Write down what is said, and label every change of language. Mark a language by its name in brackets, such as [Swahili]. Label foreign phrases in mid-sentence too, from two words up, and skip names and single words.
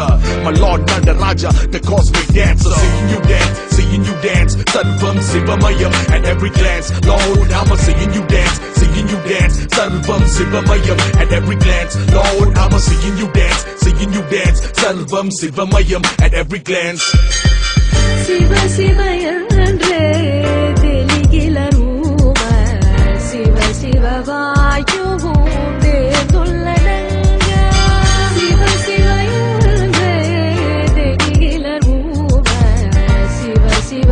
[English] My Lord Nanda Raja, the cosmic dancer. Seeing you dance, [Sanskrit] सर्वं शिवमयम् [English] at every glance. Lord, I'm seeing you dance, [Sanskrit] सर्वं शिवमयम् [English] at every glance. Lord, I'm seeing you dance, [Sanskrit] सर्वं शिवमयम् [English] at every glance. [Tamil] शिव शिव என்றே தெளிகிலருவ शिव शिव வாயுவுண்டே துள்ளடங்க शिव शिव என்றே தெளிகிலருவ शिव शिव